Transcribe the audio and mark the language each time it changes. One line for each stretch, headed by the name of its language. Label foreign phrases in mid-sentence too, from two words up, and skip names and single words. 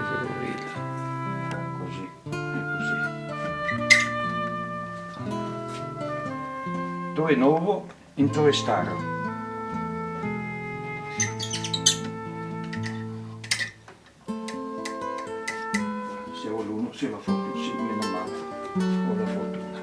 Italian: Così, così.
Slovenian: To je novo in to je staro.
Italian: Se ho l'uno, se la foto, sì, meno male. Ho la foto.